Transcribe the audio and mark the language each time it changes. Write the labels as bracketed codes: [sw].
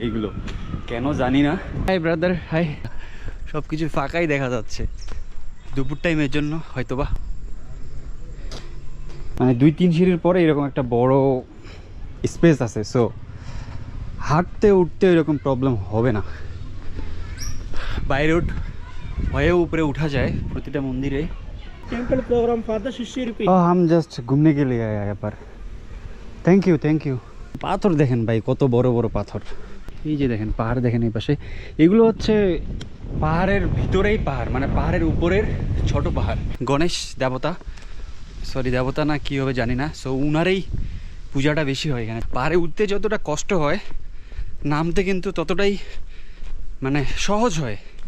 [bn] এগুলো কেন জানি না। [en] Hi brother, hi. [bn] সব কিছু ফাঁকাই দেখা যাচ্ছে দুপুর টাইমের জন্য হয়তোবা। মানে 2-3 সিঁড়ির পরে এরকম একটা বড় স্পেস আছে, সো হাঁটতে উঠতে এরকম প্রবলেম হবে না। বাই রোড হয়ে উপরে উঠা যায় প্রতিটা মন্দিরে। [en] Temple program for the 60 rupees. [hi] हम जस्ट घूमने के लिए आया यहाँ पर। [bn] Thank you. পাথর দেখেন ভাই, কত বড় বড় পাথর। এই যে দেখেন পাহাড় দেখেন এই পাশে, এগুলো হচ্ছে পাহাড়ের ভিতরেই পাহাড়, মানে পাহাড়ের উপরের ছোট পাহাড়। গণেশ দেবতা, সরি দেবতা না কী হবে জানি না, সো উনারই পূজাটা বেশি হয় এখানে। পাহাড়ে উঠতে যতটা কষ্ট হয়, নামতে কিন্তু ততটাই মানে সহজ হয়।